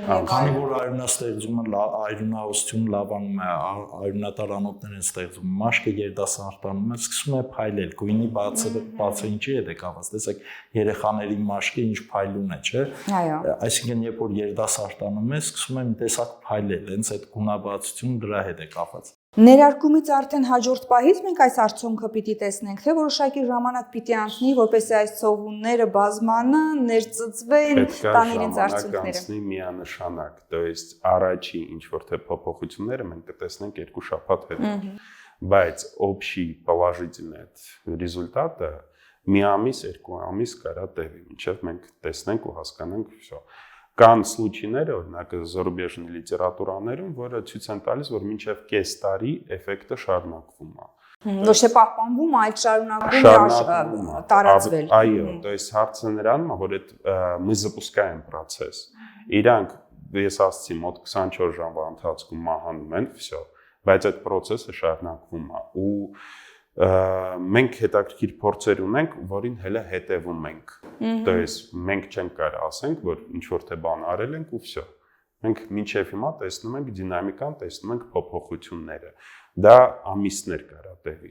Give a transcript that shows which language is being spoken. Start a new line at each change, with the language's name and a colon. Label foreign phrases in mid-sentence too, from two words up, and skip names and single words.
Armenian: քանի որ արյունաստեղծումը արյունահոսությունը լավանում է, արյունատար անոթներ են ստեղծվում, մաշկը երիտասարդանում է, սկսում է փայլել, գույնի բացը ինչի հետ է կապված, տեսեք երեխաների մաշկը ինչ փայլուն է, չէ՞։ Այսինքն երբ որ երիտասարդանում է, սկսում է մի տեսակ փայլել, հենց այդ գունաբացությունը դրա հետ է կապված։ Ներարկումից արդեն հաջորդ պահից մենք այս արդյունքը պիտի տեսնենք, թե որոշակի ժամանակ պիտի անցնի, որպեսզի այս ցողունները բազմանան, ներծծվեն, տան իրենց արդյունքները։ Անցնի միանշանակ,
Russian: то есть
Armenian: առաջի ինչ որ թե փոփոխությունները մենք կտեսնենք 2 շաբաթ հետո։ Բայց
Russian: общий положительный результаты
Armenian: մի ամիս, 2 ամիս կարա տևի, մինչև մենք տեսնենք ու հասկանանք всё։ Կան случайներ, օրինակ зарубежной լիտերատուրաներում, որը ցույց են տալիս, որ մինչև կես տարի էֆեկտը շարունակվում է։ Ոչ թե պահպանվում, այլ շարունակվում է տարածվել։ Այո,
Russian: то есть
Armenian: հարցը նրանում է, որ այդ
Russian: мы запускаем процесс։
Armenian: Իրանք ես ասացի մոտ 24 ժամվա ընթացքում մահանում են, всё, բայց այդ process-ը շարունակվում է ու մենք հետաքրքիր փորձեր ունենք, որին հələ հետևում ենք։
Russian: То есть
Armenian: մենք չենք կարող ասենք, որ ինչ որ թե բան արել ենք ու всё։ Մենք մինչև հիմա տեսնում ենք դինամիկան, տեսնում ենք փոփոխությունները։ Դա ամիսներ կարա տևի։